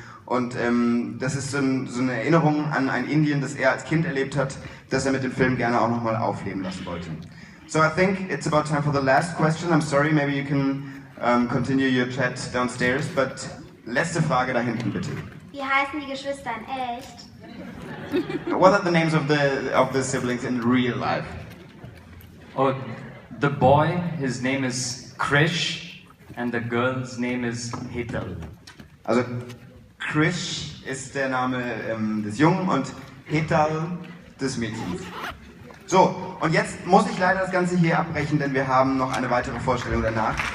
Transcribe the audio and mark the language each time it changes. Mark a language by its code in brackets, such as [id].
[de] Und das ist so eine Erinnerung an ein Indien, das er als Kind erlebt hat, das er mit dem Film gerne auch nochmal aufleben lassen wollte. [en] So I think it's about time for the last question. I'm sorry, maybe you can continue your chat downstairs, but [de] letzte Frage da hinten bitte. Wie heißen die Geschwister in echt? [en] What are the names of the siblings in real life? Oh, the boy, his name is Krish, and the girl's name is Hital. [de] Also Krish ist der Name des Jungen und Hital des Mädchens. So, und jetzt muss ich leider das Ganze hier abbrechen, denn wir haben noch eine weitere Vorstellung danach.